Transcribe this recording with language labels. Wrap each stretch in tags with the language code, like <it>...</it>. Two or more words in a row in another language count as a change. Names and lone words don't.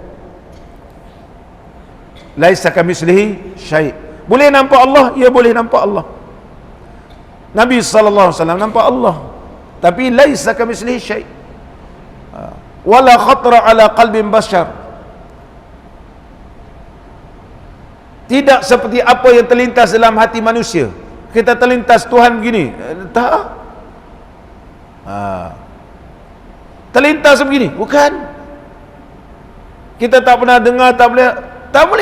<ar>ليس كمثله شيء'.</ar> <ms>Boleh nampak Allah, ya boleh nampak Allah. Nabi</ms> <ar>صلى الله عليه وسلم</ar> <ms>nampak Allah, tapi</ms> <ar>ليس كمثله شيء'. ولا خطر على قلب بشر.</ar> <ms>Tidak seperti apa yang terlintas dalam hati manusia. Kita terlintas Tuhan begini, tak. Terlintas begini, bukan. Kita tak pernah dengar, tak boleh.</ms>